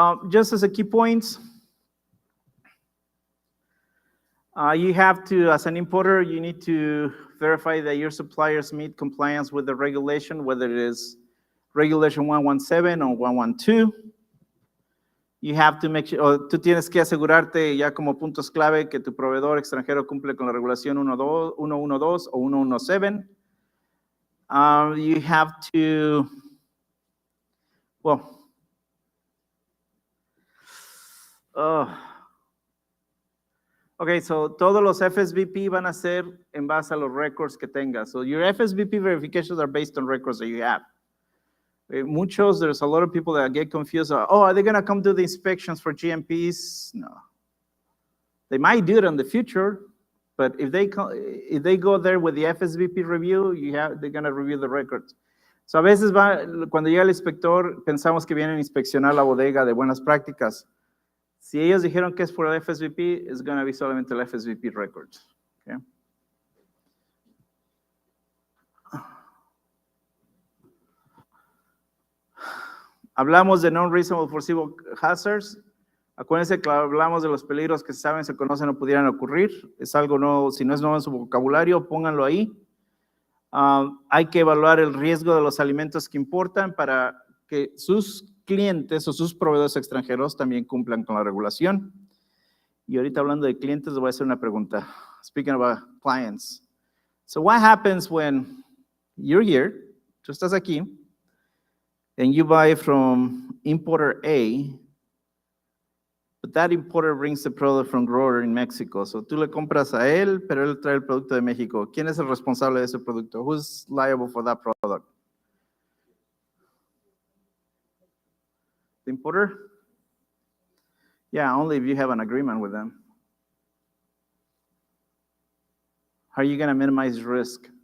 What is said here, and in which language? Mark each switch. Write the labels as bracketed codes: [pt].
[en] Just as a key point, you have to, as an importer, you need to verify that your suppliers meet compliance with the regulation, whether it is Regulation 117 or 112. You have to make sure, [es] o tú tienes que asegurarte ya como puntos clave que tu proveedor extranjero cumple con la regulación 112 o 117. [en] You have to, well, okay, so [es] todos los FSVP van a ser en base a los records que tengas. [en] So your FSVP verifications are based on records that you have. [es] Muchos, [en] there's a lot of people that get confused. Oh, are they going to come do the inspections for GMPs? No. They might do it in the future, but if they go there with the FSVP review, they're going to review the records. [es] So a veces cuando llega el inspector, pensamos que vienen a inspeccionar la bodega de buenas prácticas. Si ellos dijeron que es por el FSVP, [en] it's going to be [es] solamente el FSVP records. Okay? Hablamos de non-reasonable foreseeable hazards. Acuérdense que hablamos de los peligros que saben, se conocen o pudieran ocurrir. Es algo nuevo, si no es nuevo en su vocabulario, pónganlo ahí. Hay que evaluar el riesgo de los alimentos que importan para que sus clientes o sus proveedores extranjeros también cumplan con la regulación. Y ahorita hablando de clientes, les voy a hacer una pregunta. [en] Speaking about clients. So what happens when you're here, [es] tú estás aquí, [en] and you buy from importer A, but that importer brings the product from grower in Mexico. [es] So tú le compras a él, pero él trae el producto de México. ¿Quién es el responsable de ese producto? [en] Who's liable for that product? The importer? Yeah, only if you have an agreement with them. How are you going to minimize risk?